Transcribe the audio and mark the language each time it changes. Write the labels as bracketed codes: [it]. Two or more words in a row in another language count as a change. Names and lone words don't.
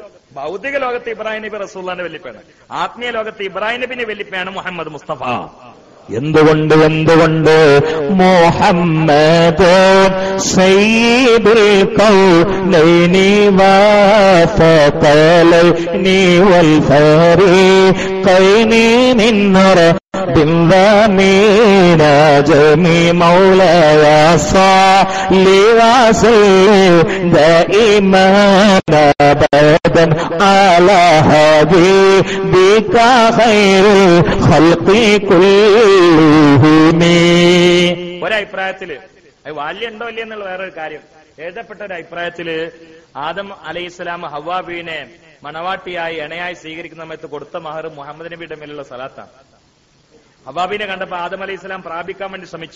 [ml] ഭൗതിക ലോകത്ത് ഇബ്രാഹിം നബി റസൂലുള്ളാഹിന്റെ വല്യപ്പയാണ്. ആത്മീയ ലോകത്ത് ഇബ്രാഹിം നബിന്റെ വല്യപ്പയാണ് മുഹമ്മദ് മുസ്തഫ. [ar] എന്തുകൊണ്ട് മുഹമ്മദ് سيد الكونين والثقلين والفريقين من بالضمين جميع مولاي صل وسلم دائما ابدا على حبيبك خير الخلق كلهم. [ml] ഒരഭിപ്രായത്തില് വാല്യുണ്ടോ ഇല്ല എന്നുള്ള വേറൊരു കാര്യം. എഴുതപ്പെട്ട ഒരു അഭിപ്രായത്തില് ആദം അലൈഹിസ്സലാം ഹവ്വാ ബീവിനെ മണവാട്ടിയായി ഇണയായി സ്വീകരിക്കുന്ന സമയത്ത് കൊടുത്ത മഹർ മുഹമ്മദ് നബിയുടെ മേലുള്ള സലാത്താണ്. ഹവ്വാബിനെ കണ്ടപ്പോ ആദം [ar] عليه السلام [ml] പ്രാപിക്കാൻ വേണ്ടി ശ്രമിച്ചു.